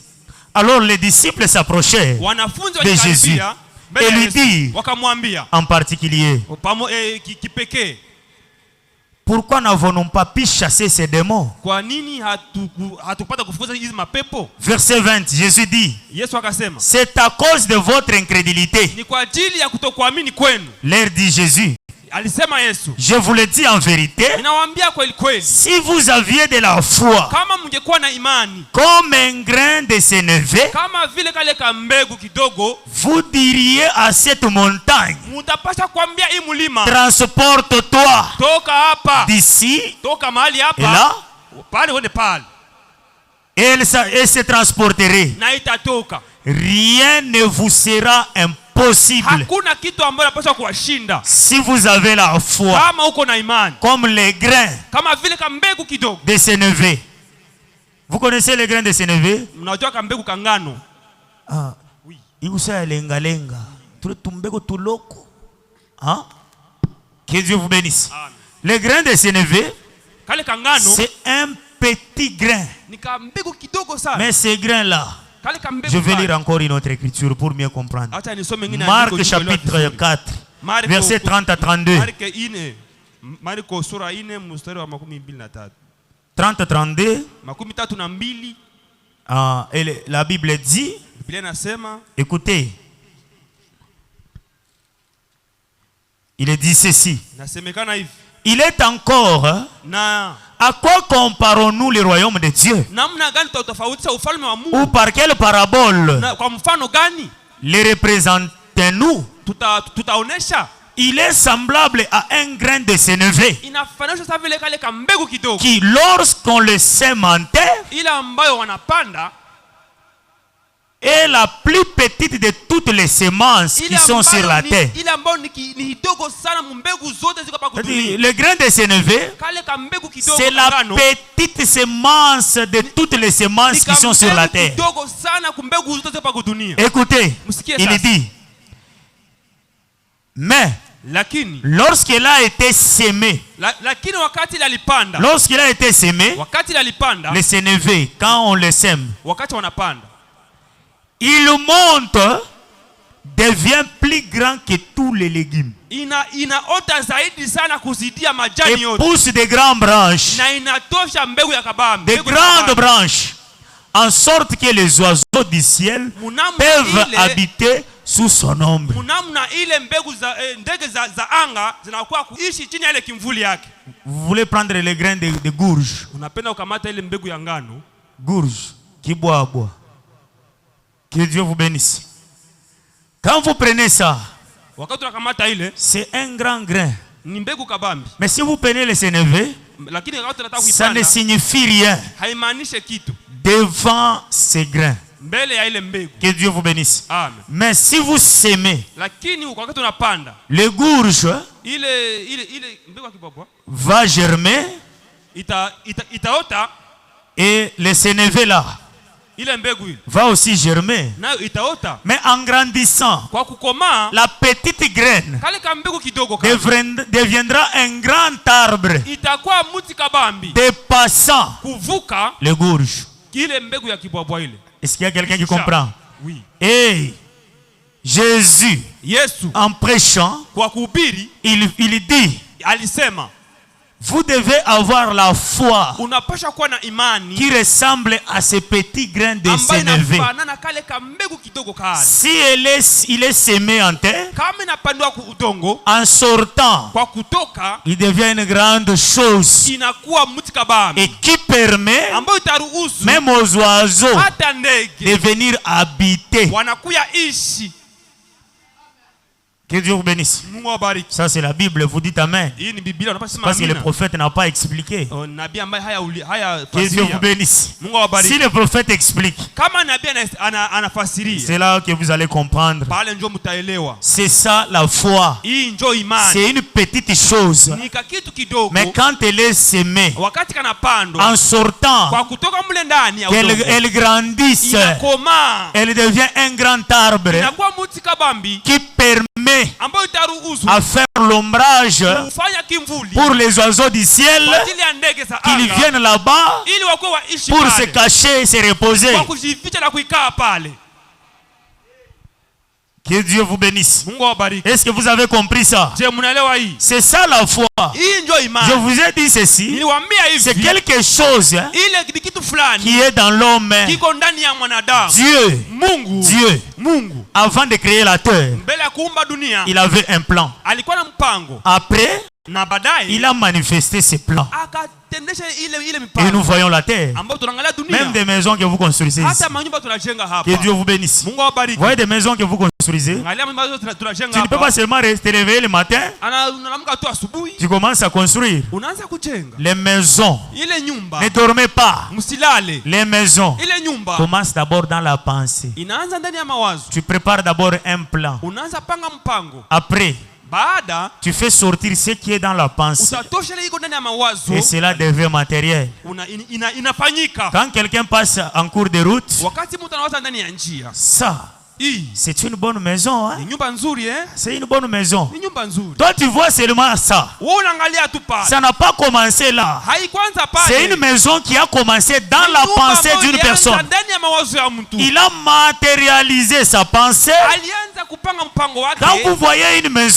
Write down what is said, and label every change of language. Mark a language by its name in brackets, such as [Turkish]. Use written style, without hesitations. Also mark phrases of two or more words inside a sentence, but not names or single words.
[French] Alors les disciples s'approchèrent de Jésus et lui dirent en particulier: pourquoi n'avons-nous pas pu chasser ces démons? Verset 20, Jésus dit: c'est à cause de votre incrédulité. Leur dit Jésus: [Swahili] Alisema Yesu, [French] je vous le dis en vérité, [Swahili] ninawaambia kweli kweli, [French] si vous aviez de la foi [Swahili] kama mngekuwa na imani [French] comme un grain de sénévé, [Swahili] kama vile kale ka mbegu kidogo, [French] vous diriez à cette montagne, [Swahili] mutapasha kuambia hii mlima, [French] transporte-toi [Swahili] toka hapa, [French] d'ici [Swahili] toka mahali hapa [French] et là, [Swahili] pale wende pale, [French] et elle se transporterait. [Swahili] na itatoka. [French] Rien ne vous sera impossible [Swahili] Hakuna kitu ambacho napaswa kuwashinda [French] si vous avez la foi [Swahili] kama uko na imani, [French] comme les grains [Swahili] kama vile ka mbegu kidogo. [French] de sénévé. Vous connaissez les grains de sénévé? [Swahili] Mnajua ka mbegu ka ngano? [French] Ah, oui. Igusa lenga lenga. Tout tumbego tuloko. Hein? Que Dieu vous bénisse. Amen. Les grains de sénévé, [Swahili] Kale ka ngano [French] c'est un petit grain. [Swahili] ni ka mbegu kidogo sana. [French] Mais ces grains-là, [Swahili] Kale ka mbegu, [French] je vais lire encore une autre écriture pour mieux comprendre. [Swahili] Acha nisome ngine [French] Marc chapitre 4, verset 30 à 32. [Swahili] Marko sura 4 mstari wa 23. [French] 30 à 32. 32. Et la Bible dit, [Swahili] Biblia inasema, [French] écoutez, il est dit ceci. [Swahili] nasemekana hivi, [French] Il est encore, [Swahili] na [French] à quoi comparons-nous le royaume de Dieu? [Swahili] namna gani tutafautisha ufalme wa Mungu? [French] Ou par quelle parabole [Swahili] Na kwa mfano gani [French] les représentons-nous? [Swahili] tutaonesha? [French] Il est semblable à un grain de sénévé [Swahili] Inafananishwa sawa vile kale ka mbegu kidogo, [French] qui, lorsqu'on le sème en terre, [Swahili] ile ambayo wanapanda [French] est la plus petite de toutes les semences qui sont sur la terre. [Swahili] ile ambayo ni kidogo sana mbegu zote ziko hapa kudunia. [French] Le grain de sénévé, [Swahili] Kale ka mbegu kidogo, [French] c'est la petite semence de toutes les semences qui sont sur la terre. [Swahili] kidogo sana mbegu zote ziko hapa kudunia. [French] Écoutez, il dit, mais [Swahili] Lakini [French] lorsqu'il a été sémé, [Swahili] lakini wakati ile alipanda, [French] lorsqu'il a été sémé, [Swahili] wakati ile alipanda, [French] le sénévé, quand on le sème, [Swahili] wakati wanapanda, [French] il monte, devient plus grand que tous les légumes. [Swahili] inaota zaidi sana kuzidia majani [French] Et [Swahili] yote, [French] pousse des grandes branches, [Swahili] na inatosha mbegu ya kabambi, [French] des grandes branches, en sorte que les oiseaux du ciel peuvent habiter sous son ombre. [Swahili] Munamna ile mbegu za ndege za anga zinakuwa kuishi chini ya ile kimvuli yake. [French] Vous voulez prendre les grains de gourge? [Swahili] Unapenda ukamata ile mbegu ya ngano, [French] gourge, kibois. Que Dieu vous bénisse. Quand vous prenez ça, [Swahili] wakati unakamata ile, [French] c'est un grand grain. [Swahili] ni mbegu kabambi. [French] Mais si vous prenez le sénévé, [Swahili] Lakini wakati unataka [French] ça ne [Swahili] kuipanda, [French] signifie rien [Swahili] haimaanishe kitu [French] devant ces grains. [Swahili] mbele ya ile mbegu. [French] Que Dieu vous bénisse. Amen. Mais si vous sémez, [Swahili] Lakini wakati unapanda [French] le gourge [Swahili] ile mbegu ya kibwabwa [French] va germer [Swahili] itaota, [French] et le sénévé là [Swahili] ile mbegu ile [French] va aussi germer. [Swahili] nayo itaota. [French] Mais en grandissant, [Swahili] Kwa kukomaa, [French] la petite graine [Swahili] kale ka mbegu kidogo kale [French] deviendra un grand arbre [Swahili] itakuwa mti kabambi [French] dépassant [Swahili] kuvuka [French] le gourge. [Swahili] ile mbegu ya kibwabwa ile. [French] Est-ce qu'il y a quelqu'un qui comprend? Oui. Et Jésus, [Swahili] Yesu [French] en prêchant, [Swahili] kwa kuhubiri [French] il dit, [Swahili] alisema, [French] vous devez avoir la foi [Swahili] unapasha kuwa na imani [French] qui ressemble à ce petit grain de [Swahili] ambayo [French] sénévé. [Swahili] inafanana kale ka mbegu kidogo kale. [French] Si il est semé en terre, [Swahili] Kama inapandwa ku udongo, [French] en sortant, [Swahili] kwa kutoka [French] il devient une grande chose [Swahili] inakuwa mti kabambi [French] et qui permet [Swahili] ambayo itaruhusu [French] même aux oiseaux [Swahili] hata [French] de [Swahili] ndege [French] venir habiter. [Swahili] wanakuya ishi. [French] Que Dieu vous bénisse. [Swahili] Mungu awabariki. [French] Ça c'est la Bible, vous dites Amen. [Swahili] Hii ni Biblia, unapaswa sema [French] Parce que le [Swahili] amina. [French] prophète n'a pas expliqué. [Swahili] Nabii ambaye haya [French] Que Dieu vous [Swahili] fasiria. [French] bénisse. [Swahili] Mungu awabariki. [French] Si le prophète explique, [Swahili] Kama nabii anafasiria, [French] c'est là que vous allez comprendre. [Swahili] pale ndio mtaelewa. [French] C'est ça la foi. [Swahili] Hii ndio imani. [French] C'est une petite chose. [Swahili] Ni kitu kidogo. [French] Mais quand elle est semée, [Swahili] Wakati kanapandwa, [French] en sortant, [Swahili] kwa kutoka mle ndani ya udongo, [French] elle grandisse, [Swahili] inakoma, [French] elle devient un grand arbre [Swahili] inakuwa mti kabambi [French] qui permet [Swahili] ambayo itaruhusu [French] à faire l'ombrage [Swahili] kufanya kimvuli [French] pour les oiseaux du ciel [Swahili] kwa ajili ya ndege za [French] qu'ils [Swahili] anga, [French] viennent là-bas [Swahili] ili wakuwe waishi [French] pour se [Swahili] pale, [French] cacher et se reposer. [Swahili] kwa kujificha na kuikaa pale. [French] Que Dieu vous bénisse. [Swahili] Mungu awabariki. [French] Est-ce que vous avez compris ça? [Swahili] Je, mnaelewa hii? [French] C'est ça la foi. [Swahili] Hii ndio [French] Je [Swahili] imani. [French] vous ai dit ceci. [Swahili] Niliwaambia [French] C'est [Swahili] hivi, [French] quelque chose [Swahili] ile ni kitu fulani [French] qui est dans l'homme. [Swahili] kiko ndani ya mwanadamu. [French] Dieu, [Swahili] Mungu [French] Dieu [Swahili] Mungu [French] avant de créer la terre, [Swahili] mbele ya kuumba dunia [French] il avait un plan. [Swahili] alikuwa na mpango. [French] Après, [Swahili] Na baadaye [French] il a manifesté ses plans. [Swahili] akatendesha ile [French] Et [Swahili] mipango. [French] nous voyons la terre. [Swahili] Ambapo tunaangalia dunia. [French] Même des maisons que vous construisez ici. [Swahili] Hata manyumba tunajenga hapa. [French] Que Dieu vous bénisse. [Swahili] Mungu awabariki. [French] Vous voyez des maisons que vous construisez. [Swahili] Angalia manyumba tunajenga [French] Tu ne peux [Swahili] hapa. [French] pas seulement te réveiller le matin. [Swahili] Unaamka tu asubuhi. [French] Tu commences à construire. [Swahili] Unaanza kujenga. [French] Les maisons. [Swahili] Ile nyumba. [French] Ne dormez pas. [Swahili] Msilale. [French] Les maisons. [Swahili] Ile nyumba. [French] Commence d'abord dans la pensée. [Swahili] Inaanza ndani ya mawazo. [French] Tu prépares d'abord un plan. [Swahili] Unaanza panga mpango. [French] Après, [Swahili] Baada [French] tu fais sortir ce qui est dans la pensée. [Swahili] utatosha ile iko ndani ya mawazo. [French] Et cela devient matériel. [Swahili] Inafanyika. [French] Quand quelqu'un passe en cours de route, [Swahili] Wakati mtu anawaza ndani ya njia. [French] ça, c'est une bonne maison. Hein? [Swahili] Ni nyumba nzuri [French] C'est une bonne maison. [Swahili] Ni nyumba nzuri. [French] Toi, tu vois seulement ça. [Swahili] Wewe unaangalia tu pale. [French] Ça n'a pas commencé là. [Swahili] Haikuanza pale. [French] C'est une maison qui a commencé dans la pensée d'une personne. [Swahili] Ndani ya mawazo ya mtu. [French] Il a matérialisé sa pensée. [Swahili] Alianza kupanga mpango wake. [French] Quand vous voyez une maison,